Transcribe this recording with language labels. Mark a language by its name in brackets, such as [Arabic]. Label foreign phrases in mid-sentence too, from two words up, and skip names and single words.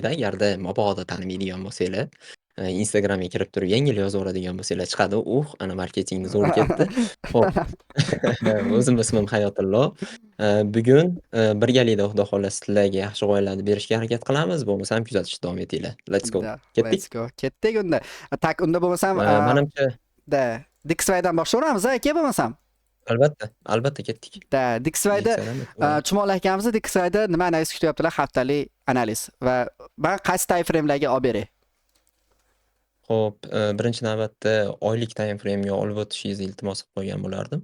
[Uzbek] Agarda mabodo tanimaydigan bo'lsanglar, Instagramga kirib turib yengil yozib oladigan bo'lsanglar chiqadi. Ana marketingni zo'r ketdi. Xo'p. O'zim ismim Hayotullo. Bugun birgalikda xudo xolasa sizlarga yaxshi g'oyalarni berishga harakat qilamiz. Bo'lmasam kuzatishda davom etinglar. [English] Let's go. Let's go. [Uzbek] Ketdik unda. Tak, unda bo'lmasam Menimcha Dixwaydan boshlayveramiz, aka, bo'lmasam. Albatta ketdik. Dixwayda Chumoli akamizni Dixwayda nima analiz kutyaptilar, haftalik analiz va men qaysi [English] time framelarga [Uzbek] olib beray? Xo'p, birinchi navbatda oylik [English] time frame'ga [Uzbek] olib o'tishingizni iltimos qilib qo'ygan bo'lardim.